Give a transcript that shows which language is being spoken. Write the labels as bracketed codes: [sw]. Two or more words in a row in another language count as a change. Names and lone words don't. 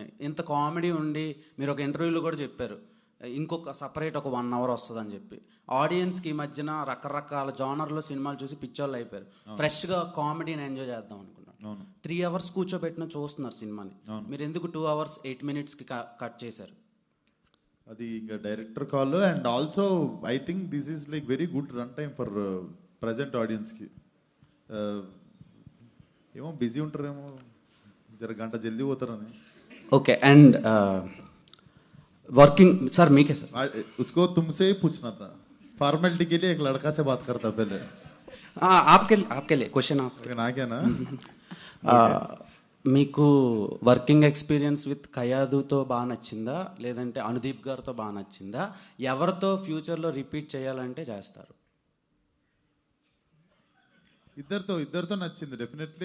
[te] ఇంత కామెడీ ఉండి మీరు ఒక ఇంటర్వ్యూలో కూడా చెప్పారు ఇంకొక సపరేట్ ఒక 1 hour వస్తుందని చెప్పి. ఆడియన్స్కి ఈ మధ్యన రకరకాల జానర్లో సినిమాలు చూసి పిచ్చోళ్ళు అయిపోయారు. ఫ్రెష్గా కామెడీని ఎంజాయ్ చేద్దాం అనుకున్నాను. 3 hours కూర్చోబెట్టిన చూస్తున్నారు సినిమాని. మీరు ఎందుకు 2 hours 8 minutes కట్ చేశారు? అది ఇంకా డైరెక్టర్ కాల్. [en] and also I think this is like very good run time for present audience. [te] ఏమో బిజీ ఉంటారేమో, జర గంట జల్దీ పోతారని. ఓకే. అండ్ वर्किंग सर मीके सर [hi] उसको तुमसे ही पूछना था, फॉर्मेलिटी के लिए एक लड़का से बात करता पहले. हाँ आपके लिए क्वेश्चन आपके [te] నాకేనా? మీకు [en] working experience with [te] కయాదుతో బాగా నచ్చిందా, లేదంటే అనుదీప్ గారితో బాగా నచ్చిందా, ఎవరితో ఫ్యూచర్లో రిపీట్ చేయాలంటే చేస్తారు? ఇద్దరితో నచ్చింది డెఫినెట్లీ.